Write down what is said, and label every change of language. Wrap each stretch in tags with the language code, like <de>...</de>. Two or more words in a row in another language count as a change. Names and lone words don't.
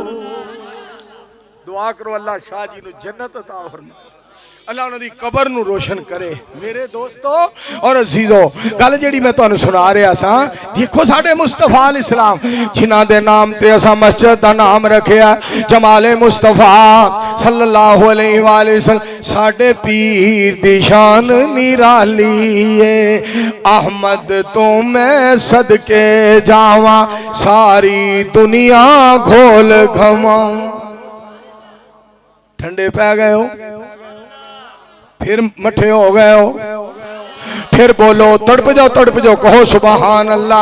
<pa>دعا کرو اللہ شاہ جی نوں جنت عطا فرمائے، اللہ انہاں دی قبر نوں روشن کرے. میرے دوستو اور عزیزو گل جیہڑی میں تہانوں سنا رہا سا، دیکھو ساڈے مصطفیٰ علیہ السلام جنہاں دے نام تے اساں مسجد دا نام رکھیا جمال مصطفیٰ</pa> <ar>صلى الله عليه وسلم.</ar> <pa>ساڈے پیر دی شان نرالی ہے، احمد توں میں صدقے جاواں ساری دنیا گھول گھماواں. ٹھنڈے پے گئے ہو، فیر مٹھے ہو گئے ہو، فیر بولو تڑپ جاؤ کہو</pa> <ar>سبحان الله.</ar>